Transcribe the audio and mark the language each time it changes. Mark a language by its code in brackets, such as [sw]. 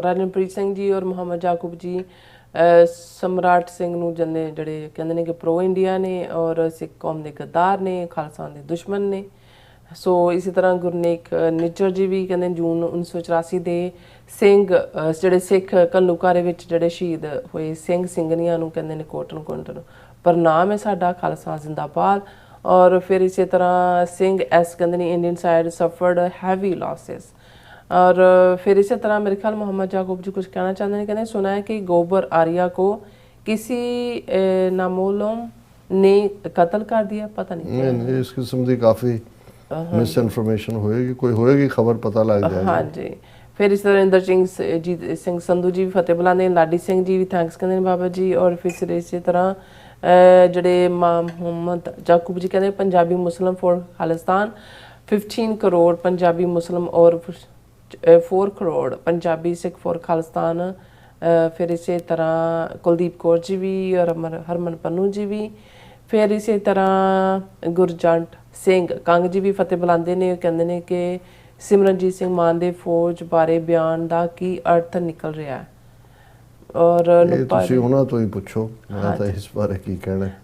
[pa] ਰਣਪ੍ਰੀਤ ਸਿੰਘ ਜੀ ਔਰ ਮੁਹੰਮਦ ਯਾਕੂਬ ਜੀ ਸਮਰਾਟ ਸਿੰਘ ਨੂੰ ਜੰਨੇ ਜਿਹੜੇ ਕਹਿੰਦੇ ਨੇ ਕਿ ਪ੍ਰੋ ਇੰਡੀਆ ਨੇ ਔਰ ਸਿੱਖ ਕੌਮ ਦੇ ਗੱਦਾਰ ਨੇ, ਖਾਲਸਾ ਦੇ ਦੁਸ਼ਮਣ ਨੇ। ਸੋ ਇਸੇ ਤਰ੍ਹਾਂ ਗੁਰਨੇਕ ਨਿੱਜਰ ਜੀ ਵੀ ਕਹਿੰਦੇ ਜੂਨ 1984 ਦੇ ਸਿੰਘ ਜਿਹੜੇ ਸਿੱਖ ਘੱਲੂਘਾਰੇ ਵਿੱਚ ਜਿਹੜੇ ਸ਼ਹੀਦ ਹੋਏ ਸਿੰਘ ਸਿੰਘਣੀਆਂ ਨੂੰ ਕਹਿੰਦੇ ਨੇ ਕੋਟਨ ਕੋਟਨ ਪ੍ਰਣਾਮ ਹੈ ਸਾਡਾ, ਖਾਲਸਾ ਜ਼ਿੰਦਾਬਾਦ। [hi] और फिर इसी तरह सिंह एस कहते हैं Indian side suffered heavy losses. और फिर इसी तरह मेरे ख्याल मोहम्मद याकूब जी कुछ कहना चाहते हैं, कहते हैं सुना है कि गोबर आर्या को किसी नामोलम ने कत्ल कर दिया, पता नहीं इस किस्म की काफ़ी मिस इन्फॉर्मेशन होएगी, कोई होएगी खबर पता लग जाएगी। हाँ जी। फिर इस तरह इंदर सिंह संधू जी भी फतेह बुलाने, लाडी सिंह जी भी थैंक्स कहते हैं बाबा जी। और फिर इसी तरह जड़े मोहम्मद याकूब जी कहते हैं पंजाबी मुस्लिम फॉर खालिस्तान 15 करोड़ पंजाबी मुस्लिम और 4 करोड़ पंजाबी सिख फॉर खालिस्तान। फिर इसी तरह कुलदीप कौर जी भी और हरमन पन्नू जी भी। फिर इसी तरह गुरजंट सिंह कंग जी भी फतेह बुलाते हैं, कहते हैं कि सिमरनजीत सिंह मान दे फौज बारे बयान का की अर्थ निकल रहा है। [pa] और नुप्पा जी ਉਹਨਾਂ ਤੋਂ ਹੀ ਪੁੱਛੋ, ਮੈਂ ਤਾਂ ਇਸ ਬਾਰੇ ਕੀ ਕਹਿਣਾ।